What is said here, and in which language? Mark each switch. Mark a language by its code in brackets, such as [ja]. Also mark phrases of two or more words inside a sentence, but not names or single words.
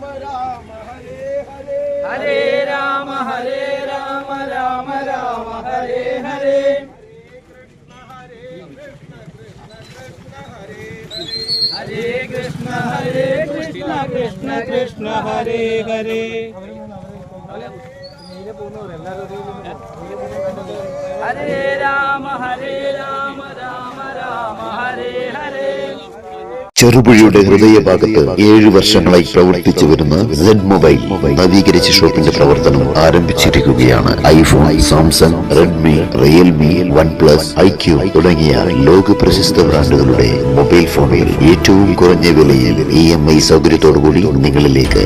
[sa] ഹരേ ഹരേ ഹരേ രാമ രാമ ഹരേ ഹരേ ഹരേ ഹരേ കൃഷ്ണ കൃഷ്ണ കൃഷ്ണ ഹരേ ഹരേ ഹരേ രാമ രാമ രാമ ഹരേ ഹരേ. [ml] ചെറുപുഴയുടെ ഹൃദയഭാഗത്ത് 7 വർഷങ്ങളായി പ്രവർത്തിച്ചു വരുന്ന സെഡ് മൊബൈൽ നവീകരിച്ച ഷോപ്പിന്റെ പ്രവർത്തനം ആരംഭിച്ചിരിക്കുകയാണ്. ഐഫോൺ, സാംസങ്, റെഡ്മി, റിയൽമി, OnePlus, IQ തുടങ്ങിയ ലോക പ്രശസ്ത ബ്രാൻഡുകളുടെ മൊബൈൽ ഫോണുകൾ ഏറ്റവും കുറഞ്ഞ വിലയിൽ EMI സൗകര്യത്തോടുകൂടി നിങ്ങളിലേക്ക്.